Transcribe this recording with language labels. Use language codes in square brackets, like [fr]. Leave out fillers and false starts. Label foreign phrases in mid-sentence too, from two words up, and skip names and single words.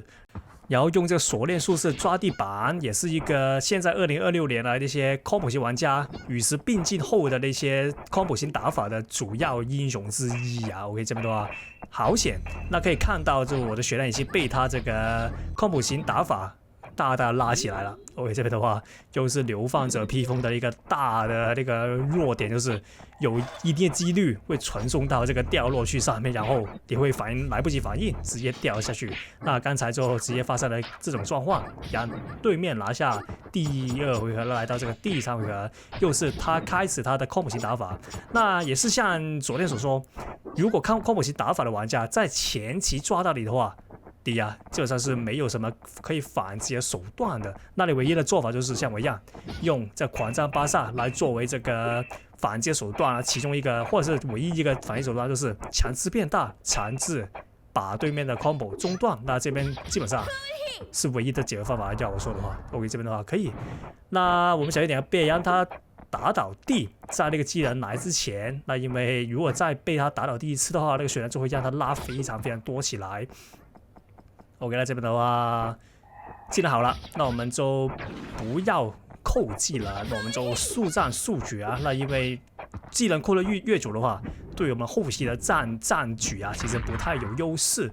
[zh] 然後用這個鎖鏈術士抓地板，也是一個現在2026年來那些 combo 型玩家與時並進後的那些 combo 型打法的主要英雄之一啊。OK， 這邊的話好險，那可以看到，就我的血量已經被他這個 combo 型打法大大拉起來了。OK，這邊的話又是流放者披風的一個大的那個弱點，就是有一定的幾率會傳送到這個掉落區上面，然後也會來不及反應，直接掉下去。那剛才就直接發生了這種狀況，讓對面拿下第2回合，來到這個第 3回合，又是他開始他的 combo 型打法。那也是像昨天所說，如果看 combo 型打法的玩家在前期抓到你的話，第一啊，基本上是沒有什麼可以反擊的手段的。那你唯一的做法就是像我一樣，用這狂戰巴薩來作為這個反擊手段啊，其中一個或者是唯一一個反擊手段就是強制變大，強制把對面的 combo 中斷。那這邊基本上是唯一的解決方法。要我說的話 ，OK， 這邊的話可以。那我們小一點，別讓他打倒地，在那個技能來之前。那因為如果再被他打倒第一次的話，那個血量就會讓他拉非常非常多起來。OK， 那這邊的話，技能好了，那我們就不要扣技能，那我們就速戰速決啊。那因為技能扣的越久的話， 對我們後期的戰局啊，其實不太有優勢。